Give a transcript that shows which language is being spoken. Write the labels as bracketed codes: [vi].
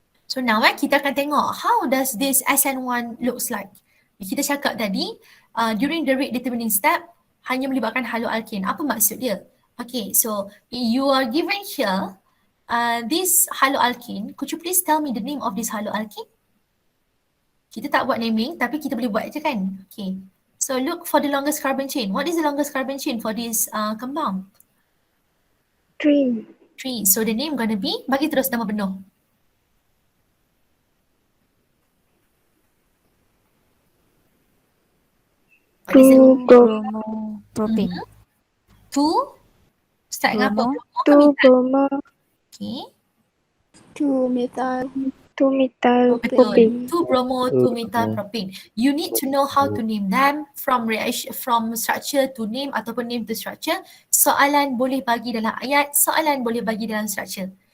[en] So now kita akan tengok how does this SN1 looks like. [ms] Kita cakap tadi during the rate determining step hanya melibatkan haloalkane. Apa maksud dia? [en] Okay, so you are given here this haloalkane. Could you please tell me the name of this haloalkane? [ms] Kita tak buat naming tapi kita boleh buat je kan? [en] Okay. So look for the longest carbon chain. What is the longest carbon chain for this compound? 3. 3. So the name gonna be, bagi terus nama penuh. What is it? Propane. [ms] 2. Start dengan apa? [en] Two bromo. Okay. 2 methyl. 2 methyl [ms] Betul. [en] propane. 2 bromo, 2 methyl propane. You need to know how to name them from reaction, from structure to name ataupun name to structure. [ms] Soalan boleh bagi dalam ayat, soalan boleh bagi dalam structure.